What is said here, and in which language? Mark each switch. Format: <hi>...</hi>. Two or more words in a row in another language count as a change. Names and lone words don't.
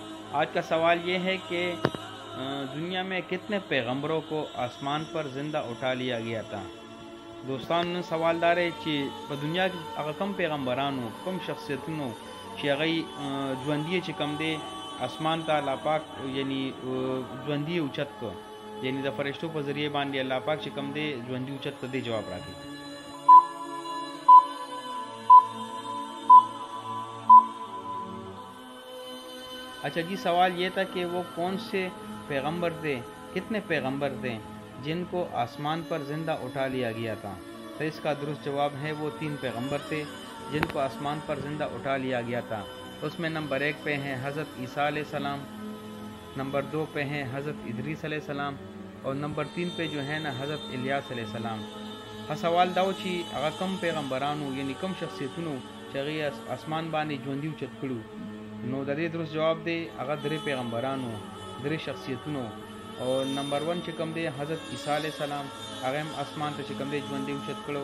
<ur>آج کا سوال یہ ہے کہ دنیا میں کتنے پیغمبروں کو آسمان پر زندہ اٹھا لیا گیا تھا؟</ur> <ps>دوستان</ps> <ur>سوال دار ہے کہ دنیا کی</ur> <ps>اگر کم پیغمبرانو کم شخصیتونو چې هغه ژوندي چې کم دی اسمان ته الله پاک یعنی ژوندي اوچت کو، یعنی د فرشتو په ذریعه باندې الله پاک چې کم دی ژوندي اوچت ته دی جواب راکړي.</ps> <ur>اچھا جی، سوال یہ تھا کہ وہ کون سے پیغمبر تھے، کتنے پیغمبر تھے جن کو آسمان پر زندہ اٹھا لیا گیا تھا؟ تو اس کا درست جواب ہے وہ 3 پیغمبر تھے جن کو آسمان پر زندہ اٹھا لیا گیا تھا. اس میں نمبر 1 پہ ہیں حضرت عیسیٰ</ur> <ar>علیہ السلام،</ar> <ur>نمبر 2 پہ ہیں حضرت ادریس</ur> <ar>علیہ السلام،</ar> <ur>اور نمبر 3 پہ جو ہے نا حضرت الیاس</ur> <ar>علیہ السلام.</ar> <ps>سوال داو چې هغه کم پیغمبرانو یعنی کم شخصیتونو چې هغې اسمان باندې ژوندي اوچت کړو، نو د دې درست جواب دی هغه 3 پیغمبرانو 3 شخصیتونو. او نمبر 1 چې کوم دی حضرت عیسی</ps> <ar>علیہ السلام،</ar> <ps>هغه هم اسمان ته چې کوم دی ژوندي اوچت کړو.</ps>